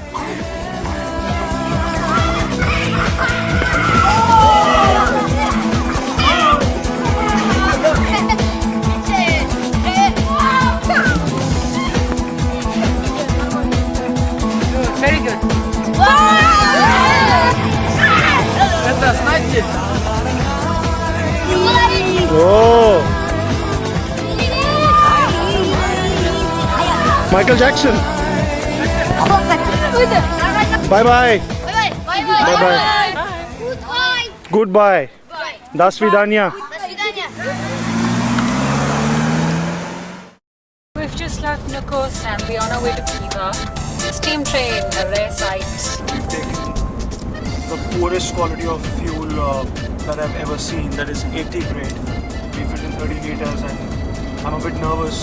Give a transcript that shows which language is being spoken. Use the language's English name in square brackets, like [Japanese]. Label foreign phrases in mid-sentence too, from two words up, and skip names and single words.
[English] Very good. [Russian] Это значит. [English] Oh. Michael Jackson. Bye bye. Bye bye. Bye-bye. Goodbye. [Russian] Goodbye. До свидания. До свидания. [English] We've just left Nukos and we're on our way to Khiva. Steam train, a rare sight. Taken the poorest quality of fuel that I've ever seen, that is 80 grade. We filled in 30 liters and I'm a bit nervous.